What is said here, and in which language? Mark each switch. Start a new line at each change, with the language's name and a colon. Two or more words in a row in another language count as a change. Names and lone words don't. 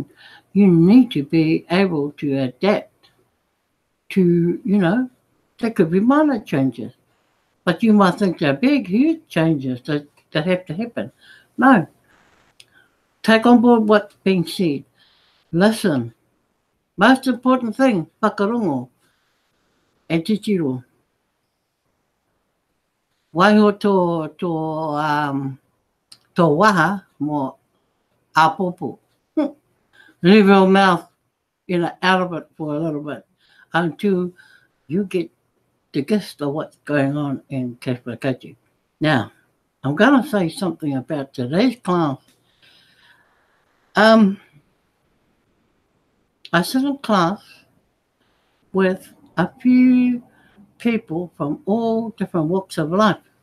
English: You need to be able to adapt to, you know, there could be minor changes. But you might think they're big, huge changes that have to happen. No. Take on board what's being said. Listen. Most important thing,
Māori: whakarongo and titiro. Waiho tō waha mo apopo.
English: Leave your mouth, you know, out of it for a little bit until you get the gist of what's going on in cashflow coaching. Now, I'm going to say something about today's class. I sit in class with a few people from all different walks of life.